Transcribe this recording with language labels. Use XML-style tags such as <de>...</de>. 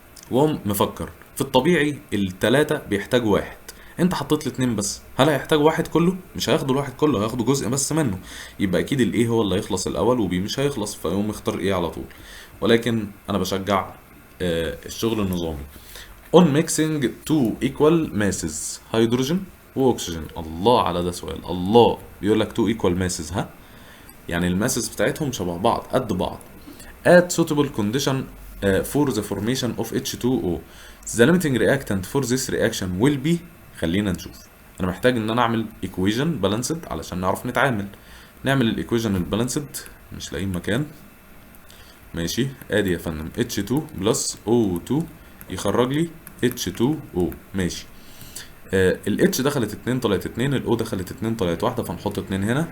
<ar>وقوم مفكر في الطبيعي التلاتة بيحتاجوا واحد، انت حطيت لي 2 بس، هل هيحتاج واحد كله؟ مش هياخدوا الواحد كله، هياخدوا جزء بس منه. يبقى اكيد الايه هو اللي هيخلص الاول وبي مش هيخلص، فيقوم اختار ايه على طول. ولكن انا بشجع الشغل النظامي.</ar> <en>on mixing two equal masses</en> <ar>هيدروجين واكسجين. الله على ده سؤال، الله. بيقول لك</ar> <en>two equal masses،</en> <ar>ها، يعني الماسز بتاعتهم شبه بعض قد بعض.</ar> <en>at suitable condition for the formation of H2O the limiting reactant for this reaction will be.</en> <ar>خلينا نشوف. انا محتاج ان انا اعمل</ar> <en>equation balanced</en> <ar>علشان نعرف نتعامل. نعمل الايكويشن البالانسد، مش لاقيين مكان. ماشي، ادي يا فندم H2 بلس O2 يخرج لي H2O. ماشي. ال H دخلت 2 طلعت 2، ال O دخلت 2 طلعت 1، فنحط 2 هنا.</ar>